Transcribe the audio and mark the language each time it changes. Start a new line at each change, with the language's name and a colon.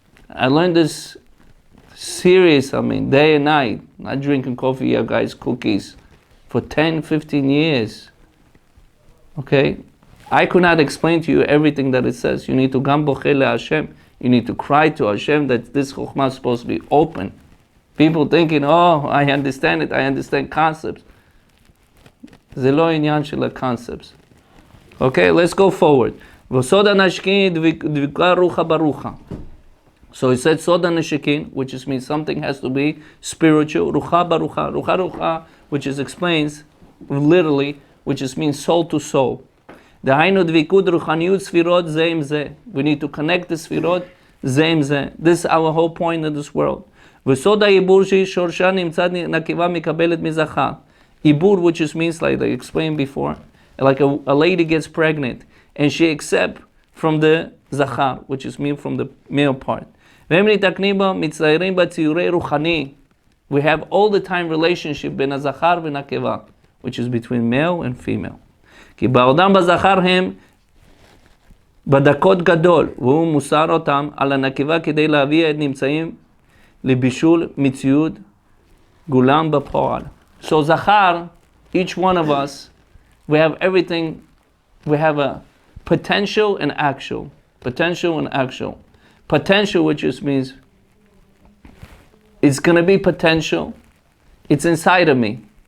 English: I learned this serious, day and night, not drinking coffee, yeah, guys, cookies, for 10, 15 years. Okay? I could not explain to you everything that it says. You need to gam bocheh le Hashem. You need to cry to Hashem that this chokhmah is supposed to be open. People thinking, oh, I understand it, I understand concepts.
Hebrew: זה לא עניין של
English: concepts. Okay, let's go forward.
Hebrew: וסוד הנשקים דבקה רוחה ברוחה.
English: So he said סוד הנשקים, which just means something has to be spiritual.
Hebrew: רוחה ברוחה. רוחה רוחה,
English: which is explains literally, which just means soul to soul.
Hebrew: דהיינו דבקות רוחניות ספירות זה עם זה.
English: We need to connect the ספירות
Hebrew: זה עם זה.
English: This is our whole point in this world.
Hebrew: וסוד העיבור ששורשה נמצא נקבה מקבלת מזכר.
English: Ibur, which just means, like I explained before, like a lady gets pregnant and she accepts from the zachar, which is mean from the male part. We have all the time relationship ben zachar v'nakeva, which is between male and female.
Hebrew: כי בעודם בזכר הם בדקות גדול, והוא מוסר אותם על הנקבה כדי להביא את נמצאים לבישול מציאות גולם בפועל.
English: So Zachar, each one of us, we have everything, we have a potential and actual. Potential and actual. Potential, which just means it's going to be potential. It's inside of me.